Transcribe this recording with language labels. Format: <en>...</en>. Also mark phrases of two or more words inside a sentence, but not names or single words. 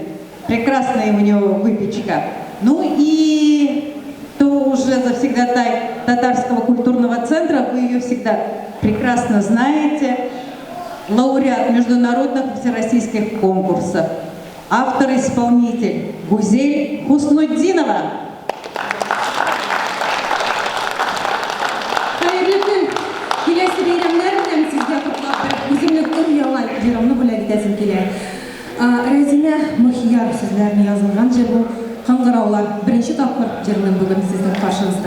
<ru>Прекрасная у нее выпечка. Ну и кто уже завсегдатай Татарского культурного центра, вы ее всегда прекрасно знаете. Лауреат международных всероссийских конкурсов. Автор-исполнитель Гузель Хуснуддинова.</ru> <tt>Hayırlı gün. Келесі бейрамдар белән сезгә туплап бер үземнең өр-яңа җырымны бүләк итәсем килә. Рәзинә Мөхияр сүзләрен язылган җыр бу. Кыңгыраулар беренче тапкыр җырның бүген сезнең каршыгызда.</tt>